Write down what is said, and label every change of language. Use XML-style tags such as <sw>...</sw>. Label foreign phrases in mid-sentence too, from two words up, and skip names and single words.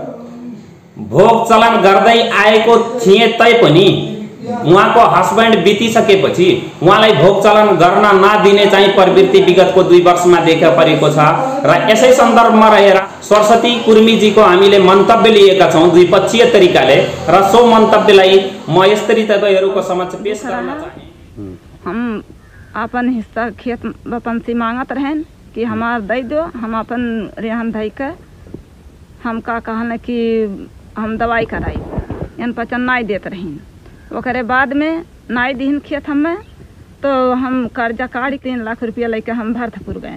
<ne>भोग चलन गर्दै आएको थिए तैपनि उहाँको हस्बेन्ड बितिसकेपछि उहाँलाई भोग चलन गर्न नदिने चाहिँ प्रवृत्ति विगतको 2 वर्षमा देखा परेको छ र यसै सन्दर्भमा रहेर सरस्वती कुर्मीजीको हामीले मन्तव्य लिएका छौं द्विपक्षीय तरिकाले र सो मन्तव्यलाई म यसरी तपाईहरुको समक्ष पेश गर्न चाहे।</ne> <awa>हम अपन हिस्सा खेत बपन्सी मांगत रहन कि हमार दे दो, हम अपन रेहन धई के हम का कहने कि हम दवाई कराई इन पचन नाई देत रहीन। ओकरे बाद में नाई दीन खेत हमें तो हम कर्जा काढ़ 3 लाख रुपया लेके हम भरतपुर गए।</awa>